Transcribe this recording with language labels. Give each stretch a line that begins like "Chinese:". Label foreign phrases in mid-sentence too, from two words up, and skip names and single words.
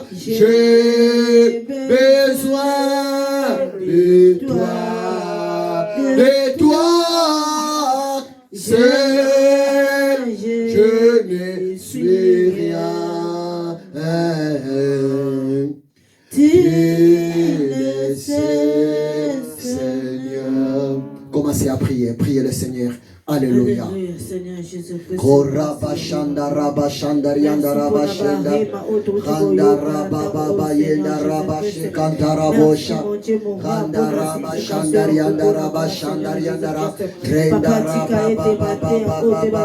French: J'ai besoin de toi, seul, je ne suis rien. le Seigneur. Commencez à prier, priez le Seigneur. Alléluia. Seigneur Jésus-Christ. Koraba shanda raba shanda rianda raba shanda Kanda raba baba yenda raba shikanta rabosha Kanda raba shanda rianda raba shanda rianda raba Renda raba baba baba baba